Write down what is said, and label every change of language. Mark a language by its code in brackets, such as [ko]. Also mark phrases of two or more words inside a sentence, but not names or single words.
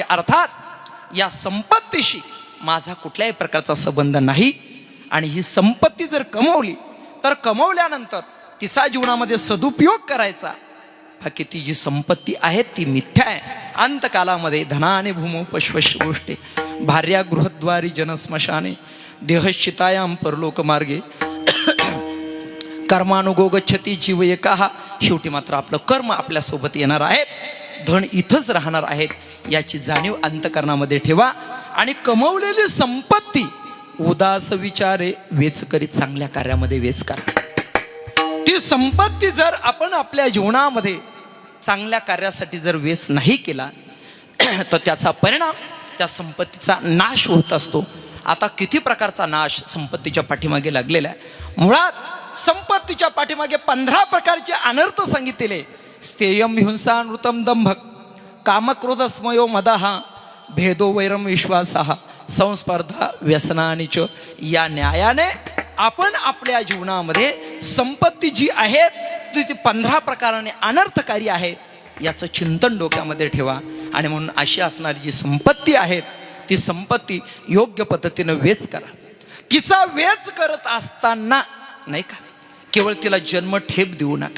[mr] अर्थात या संपत्तीशी माझा कुठल्याही प्रकारचा संबंध नाही. आणि ही संपत्ती जर कमवली तर कमवल्यानंतर तिचा जीवनामध्ये सदुपयोग करायचा. बाकी ती जी संपत्ती आहे ती मिथ्या आहे. [sa] अंतकालामध्ये धनाने भूमो पश्वश गोष्टी भार्या गृहद्वारी जनस्मशाने देहश्चितायाम परलोक मार्गे कर्मानुगो गच्छती जीव एकाहा. [mr] शेवटी मात्र आपलं कर्म आपल्यासोबत येणार आहे, धन इथंच राहणार आहेत याची जाणीव अंतकरणामध्ये ठेवा. आणि कमवलेली संपत्ती उदास विचारे वेच करीत चांगल्या कार्यामध्ये वेच करा. ती संपत्ती जर आपण आपल्या जीवनामध्ये चांगल्या कार्यासाठी जर वेच नाही केला तर त्याचा परिणाम त्या संपत्तीचा नाश होत असतो. आता किती प्रकारचा नाश संपत्तीच्या पाठीमागे लागलेला आहे. मुळात संपत्तीच्या पाठीमागे 15 प्रकारचे अनर्थ सांगितलेले. [sa] स्थेयम हिंसा नृतम दंभक कामक्रोध स्मयो मदहा भेदो वैरम विश्वासहा संस्पर्धा व्यसनानिच. [mr] या न्यायाने आपण आपल्या जीवनामध्ये संपत्ती जी आहेत ती 15 प्रकाराने अनर्थकारी आहेत याचं चिंतन डोक्यामध्ये ठेवा. आणि म्हणून अशी असणारी जी संपत्ती आहेत ती संपत्ती योग्य पद्धतीनं वेच करा. तिचा वेच करत असताना नाही का केवळ तिला जन्म ठेप देऊ नका.